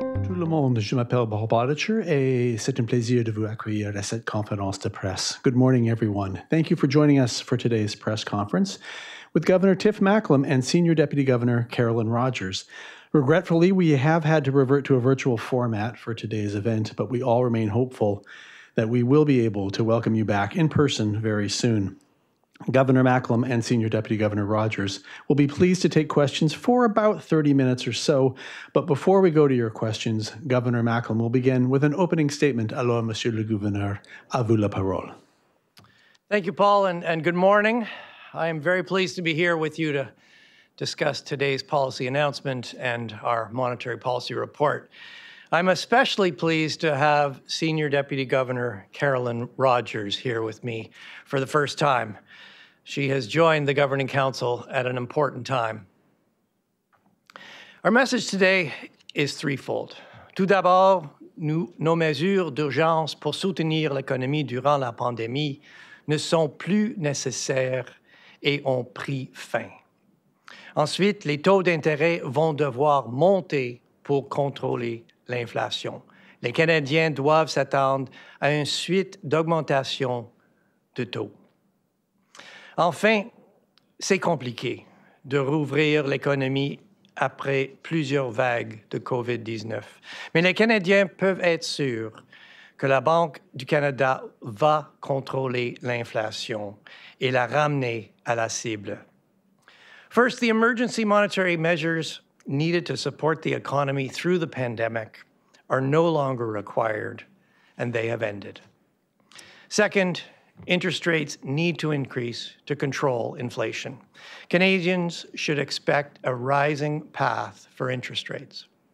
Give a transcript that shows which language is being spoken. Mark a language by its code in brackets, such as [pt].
[fr] tout le monde, je m'appelle Bob Bodicher et c'est un plaisir de vous accueillir à cette conférence de presse. [en] Good morning, everyone. Thank you for joining us for today's press conference with Governor Tiff Macklem and Senior Deputy Governor Carolyn Rogers. Regretfully, we have had to revert to a virtual format for today's event, but we all remain hopeful that we will be able to welcome you back in person very soon. Governor Macklem and Senior Deputy Governor Rogers will be pleased to take questions for about 30 minutes or so. But before we go to your questions, Governor Macklem will begin with an opening statement. [fr] Alors, Monsieur le Gouverneur, à vous la parole. [en] Thank you, Paul, and good morning. I am very pleased to be here with you to discuss today's policy announcement and our monetary policy report. I'm especially pleased to have Senior Deputy Governor Carolyn Rogers here with me for the first time. She has joined the Governing Council at an important time. Our message today is threefold. [fr] Tout d'abord, nos mesures d'urgence pour soutenir l'économie durant la pandémie ne sont plus nécessaires et ont pris fin. Ensuite, les taux d'intérêt vont devoir monter pour contrôler l'inflation. Les Canadiens doivent s'attendre à une suite d'augmentation de taux. Enfin, c'est compliqué de rouvrir l'économie après plusieurs vagues de COVID-19. Mais les Canadiens peuvent être sûrs que la Banque du Canada va contrôler l'inflation et la ramener à la cible. [en] First, the emergency monetary measures needed to support the economy through the pandemic are no longer required, and they have ended. Second, interest rates need to increase to control inflation. Canadians should expect a rising path for interest rates.